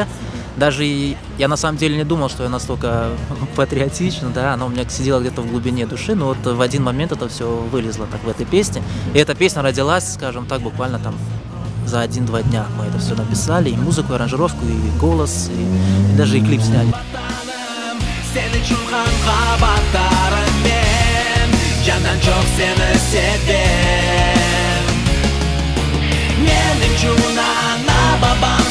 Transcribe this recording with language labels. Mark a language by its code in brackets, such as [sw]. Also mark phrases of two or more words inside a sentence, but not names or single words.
[ru] Даже я на самом деле не думал, что я настолько патриотичен, да, оно у меня сидело где-то в глубине души, но вот в один момент это все вылезло так в этой песне. И эта песня родилась, скажем так, буквально там за 1-2 дня мы это все написали, и музыку, и аранжировку, и голос, и даже и клип сняли. [tr] Sen için kanka batarım ben, candan çok seni sevdim. Benim için ana baba